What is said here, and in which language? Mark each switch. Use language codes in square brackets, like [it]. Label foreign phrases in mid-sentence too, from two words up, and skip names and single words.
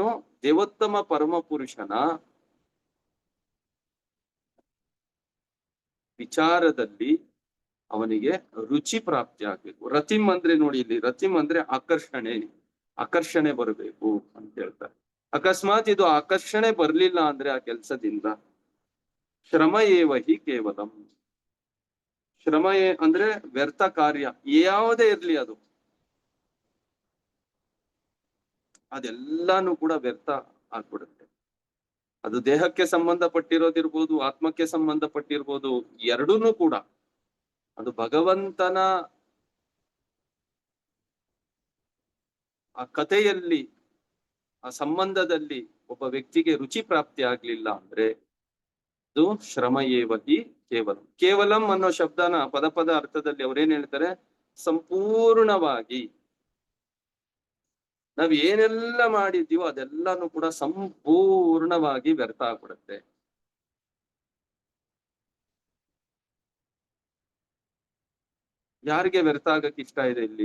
[kn] ದೇವೋತ್ತಮ ಪರಮ ಪುರುಷನ ವಿಚಾರದಲ್ಲಿ ಅವನಿಗೆ ರುಚಿ ಪ್ರಾಪ್ತಿ ಆಗ್ಬೇಕು. ರತಿಂ ಅಂದ್ರೆ ನೋಡಿ, ಇಲ್ಲಿ ರತಿಂ ಅಂದ್ರೆ ಆಕರ್ಷಣೆ ಬರಬೇಕು ಅಂತ ಹೇಳ್ತಾರೆ. ಅಕಸ್ಮಾತ್ ಇದು ಆಕರ್ಷಣೆ ಬರ್ಲಿಲ್ಲ ಅಂದ್ರೆ ಆ ಕೆಲ್ಸದಿಂದ [sa] ಶ್ರಮ ಏವ ಹಿ ಕೇವಲಂ. [kn] ಶ್ರಮ ಅಂದ್ರೆ ವ್ಯರ್ಥ ಕಾರ್ಯ, ಯಾವುದೇ ಇರ್ಲಿ ಅದೆಲ್ಲಾನು ಕೂಡ ವ್ಯರ್ಥ ಆಗ್ಬಿಡುತ್ತೆ. ಅದು ದೇಹಕ್ಕೆ ಸಂಬಂಧಪಟ್ಟಿರೋದಿರ್ಬೋದು, ಆತ್ಮಕ್ಕೆ ಸಂಬಂಧಪಟ್ಟಿರ್ಬೋದು, ಎರಡೂನು ಕೂಡ ಅದು ಭಗವಂತನ ಆ ಕಥೆಯಲ್ಲಿ, ಆ ಸಂಬಂಧದಲ್ಲಿ ಒಬ್ಬ ವ್ಯಕ್ತಿಗೆ ರುಚಿ ಪ್ರಾಪ್ತಿ ಆಗ್ಲಿಲ್ಲ ಅಂದ್ರೆ ಅದು [sa] ಶ್ರಮ ಏವ ಹಿ ಕೇವಲಂ. [kn] ಕೇವಲಂ ಅನ್ನೋ ಶಬ್ದನ ಪದ ಅರ್ಥದಲ್ಲಿ ಅವ್ರೇನ್ ಹೇಳ್ತಾರೆ, ಸಂಪೂರ್ಣವಾಗಿ ನಾವ್ ಏನೆಲ್ಲ ಮಾಡಿದ್ದೀವೋ ಅದೆಲ್ಲಾನು ಕೂಡ ಸಂಪೂರ್ಣವಾಗಿ ವ್ಯರ್ಥ ಆಗ್ಬಿಡುತ್ತೆ. ಯಾರಿಗೆ ವ್ಯರ್ಥ ಆಗಕ್ ಇಷ್ಟ ಇದೆ ಇಲ್ಲಿ?